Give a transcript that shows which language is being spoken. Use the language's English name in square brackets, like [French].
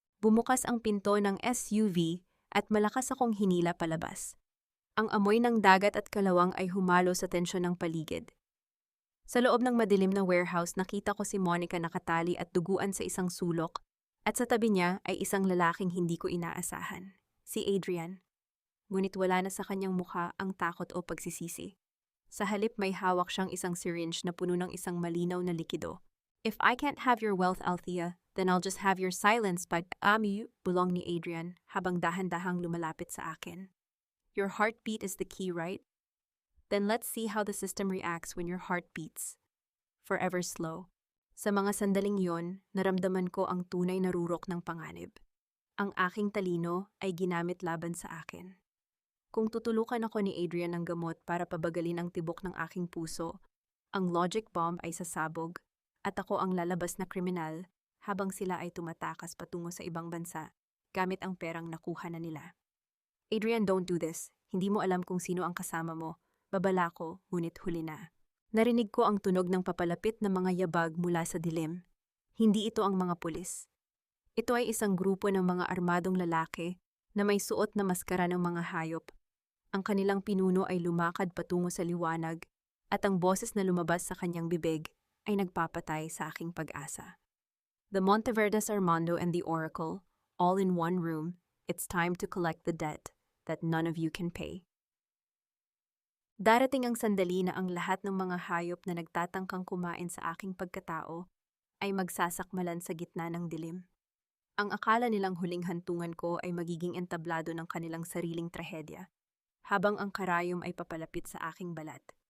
[Filipino] Bumukas ang pinto ng SUV at malakas akong hinila palabas. Ang amoy ng dagat at kalawang ay humalo sa tensyon ng paligid. Sa loob ng madilim na warehouse, nakita ko si Monica nakatali at duguan sa isang sulok, at sa tabi niya ay isang lalaking hindi ko inaasahan, si Adrian. Ngunit wala na sa kanyang mukha ang takot o pagsisisi. Sa halip may hawak siyang isang syringe na puno ng isang malinaw na likido. [English] If I can't have your wealth, Althea, then I'll just have your silence, [Filipino] bulong ni Adrian habang dahan-dahang lumalapit sa akin. [English] Your heartbeat is the key, right? Then let's see how the system reacts when your heart beats. Forever slow. [Filipino] Sa mga sandaling yon, naramdaman ko ang tunay na rurok ng panganib. Ang aking talino ay ginamit laban sa akin. Kung tutulukan ako ni Adrian ng gamot para pabagalin ang tibok ng aking puso, ang logic bomb ay sasabog, at ako ang lalabas na kriminal habang sila ay tumatakas patungo sa ibang bansa gamit ang perang nakuha na nila. Adrian, [English] don't do this. [Filipino] Hindi mo alam kung sino ang kasama mo. Babala ko, ngunit huli na. Narinig ko ang tunog ng papalapit na mga yabag mula sa dilim. Hindi ito ang mga pulis. Ito ay isang grupo ng mga armadong lalaki na may suot na maskara ng mga hayop. Ang kanilang pinuno ay lumakad patungo sa liwanag at ang boses na lumabas sa kanyang bibig ay nagpapatay sa aking pag-asa. [English] The Monteverdes, Armando, and the Oracle, all in one room, it's time to collect the debt that none of you can pay. [Filipino] Darating ang sandali na ang lahat ng mga hayop na nagtatangkang kumain sa aking pagkatao ay magsasakmalan sa gitna ng dilim. Ang akala nilang huling hantungan ko ay magiging entablado ng kanilang sariling trahedya, habang ang karayom ay papalapit sa aking balat.